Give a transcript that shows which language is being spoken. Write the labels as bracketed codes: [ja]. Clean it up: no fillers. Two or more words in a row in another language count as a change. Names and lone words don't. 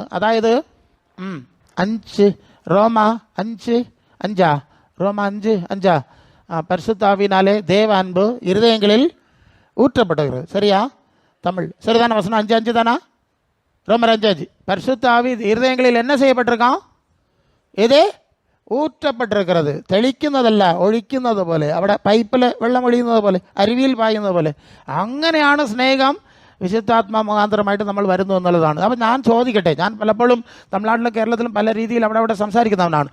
[ta] അതായത് 5:5 பரிசுத்தாவினாலே தேவ அன்பு இருதயங்களில் ஊற்றப்படுகிறது. சரியா? தமிழ் சரிதான வசனம்? 5:5 தானா? ரோமர் 5:5 பரிசுத்தாவி இருதயங்களில் என்ன செய்யப்பட்டிருக்கான்? [ml] ഇത് ഊറ്റപ്പെട്ടിരിക്കുന്നത്. തെളിക്കുന്നതല്ല, ഒഴിക്കുന്നത് പോലെ, അവിടെ പൈപ്പിൽ വെള്ളം ഒഴിയുന്നത് പോലെ, അരുവിയിൽ പായുന്നത് പോലെ. അങ്ങനെയാണ് സ്നേഹം വിശുദ്ധാത്മാ മുഖാന്തരമായിട്ട് നമ്മൾ വരുന്നു എന്നുള്ളതാണ്. അപ്പം ഞാൻ ചോദിക്കട്ടെ, ഞാൻ പലപ്പോഴും തമിഴ്നാട്ടിലും കേരളത്തിലും പല രീതിയിൽ അവിടെ സംസാരിക്കുന്നവനാണ്.